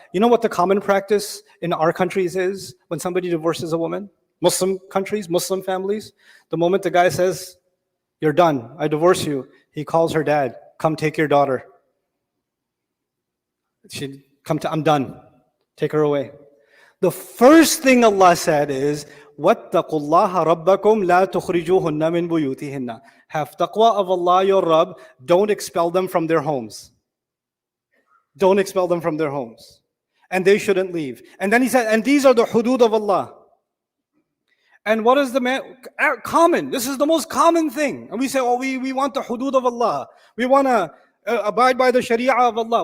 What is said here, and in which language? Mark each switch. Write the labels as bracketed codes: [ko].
[en] You know what the common practice in our countries is when somebody divorces a woman? Muslim countries, Muslim families, the moment the guy says, you're done, I divorce you, he calls her dad, come take your daughter. I'm done, take her away. The first thing Allah said is, [ar] وَاتَّقُوا اللَّهَ رَبَّكُمْ لَا تُخْرِجُوهُنَّ مِن بُيُوتِهِنَّ. [en] Have taqwa of Allah, your Rabb, don't expel them from their homes. Don't expel them from their homes. And they shouldn't leave. And then he said, and these are the hudud of Allah. And what is the common? This is the most common thing. And we say, oh, we want the hudud of Allah. We want to abide by the sharia of Allah.